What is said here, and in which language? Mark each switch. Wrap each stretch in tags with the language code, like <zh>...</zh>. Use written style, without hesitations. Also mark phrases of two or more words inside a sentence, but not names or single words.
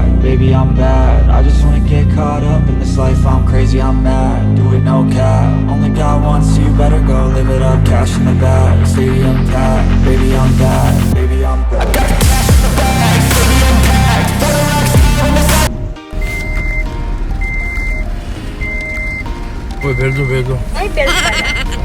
<en>Baby, I'm bad, I just wanna get caught up in this life. I'm crazy, I'm mad, do it no cap. Only God wants you, better go live it up. Cash in the bag, stadium packed. Baby, I'm bad, baby, I'm bad. I got the cash in the bag, stadium packed. Born a rock star in this life. 왜 벨도</en> <tl>Ay, pero pala.</tl>